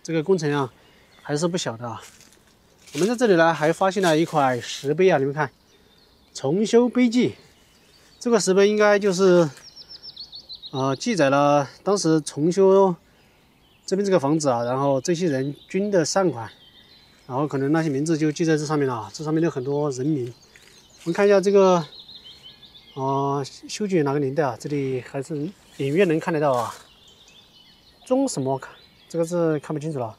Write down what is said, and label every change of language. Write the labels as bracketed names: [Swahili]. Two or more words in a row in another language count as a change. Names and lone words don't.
[Chinese] 這個工程量還是不小的啊。我們在這裡呢，還發現了一塊石碑啊，你們看，重修碑記。這個石碑應該就是記載了當時重修這邊這個房子啊，然後這些人均的善款，然後可能那些名字就記在這上面了。這上面有很多人名。我們看一下這個，修建哪個年代啊？這裡還是隱約能看得到啊。鍾什麼這個字看不清楚了。